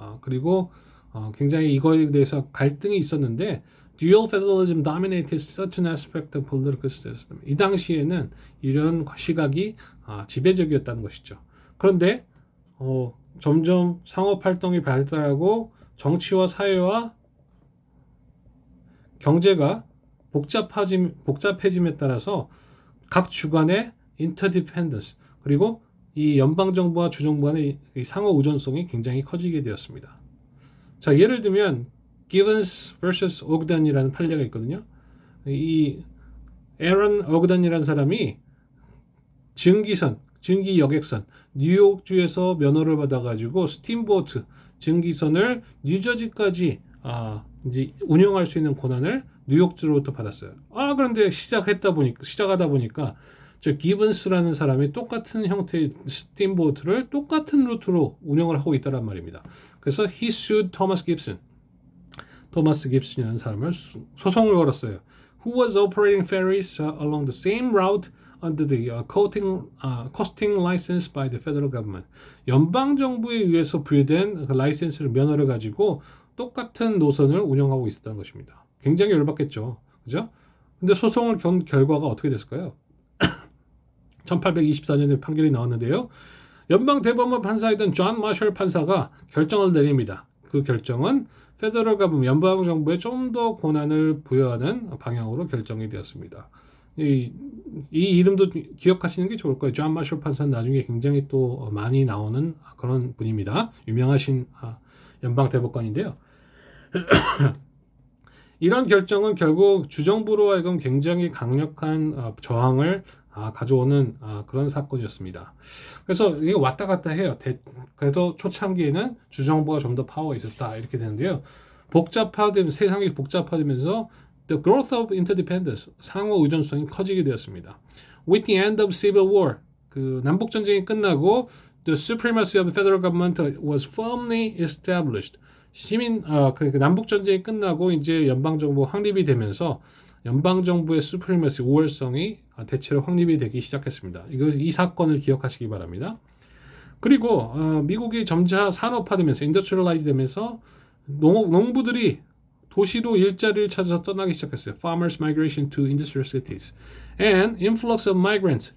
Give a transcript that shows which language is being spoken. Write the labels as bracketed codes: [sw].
[ko] 그리고 굉장히 이거에 대해서 갈등이 있었는데 [en] dual federalism dominated such an aspect of political system. [ko] 이 당시에는 이런 시각이 지배적이었다는 것이죠. 그런데 점점 상업 활동이 발달하고 정치와 사회와 경제가 복잡해짐에 따라서 각 주간의 interdependence 그리고 이 연방정부와 주정부 간의 상호 의존성이 굉장히 커지게 되었습니다. 자, 예를 들면 Givens vs. Ogden이라는 판례가 있거든요. 이 에런 오그던이라는 사람이 증기 여객선 뉴욕주에서 면허를 받아가지고 스팀보트 증기선을 뉴저지까지 이제 운영할 수 있는 권한을 뉴욕주로부터 받았어요. 그런데 시작하다 보니까 저 기븐스라는 사람이 똑같은 형태의 스팀보트를 똑같은 루트로 운영을 하고 있다란 말입니다. [en] 그래서 he sued Thomas Gibson. [ko] 토마스 깁슨이라는 사람을 소송을 걸었어요. [en] Who was operating ferries along the same route under the coasting license by the federal government. [ko] 연방 정부에 의해서 부여된 그 라이센스를 면허를 가지고 똑같은 노선을 운영하고 있었다는 것입니다. 굉장히 열받겠죠, 그죠? 근데 소송을 결과가 어떻게 됐을까요? 1824년에 판결이 나왔는데요. 연방 대법원 판사이던 존 마셜 판사가 결정을 내립니다. 그 결정은 페더럴 가버먼트 연방 정부에 좀 더 권한을 부여하는 방향으로 결정이 되었습니다. 이 이름도 기억하시는 게 좋을 거예요. 존 마셜 판사는 나중에 굉장히 또 많이 나오는 그런 분입니다. 유명하신 연방 대법관인데요. 이런 결정은 결국 주정부로 하여금 굉장히 강력한 저항을 가져오는 그런 사건이었습니다. 그래서 이게 왔다 갔다 해요. 그래도 초창기에는 주정부가 좀 더 파워가 있었다 이렇게 되는데요. 세상이 복잡화되면서 [en] the growth of interdependence, [ko] 상호 의존성이 커지게 되었습니다. [en] With the end of civil war, [ko] 그 남북 전쟁이 끝나고 [en] the supremacy of the federal government was firmly established. [ko] 남북 전쟁이 끝나고 이제 연방 정부 확립이 되면서 연방 정부의 supremacy, 우월성이 대체로 확립이 되기 시작했습니다. 이 사건을 기억하시기 바랍니다. 그리고 미국이 점차 산업화되면서 industrialize 되면서 농부들이 도시로 일자리를 찾아서 떠나기 시작했어요. [en] Farmers migration to industrial cities and influx of migrants.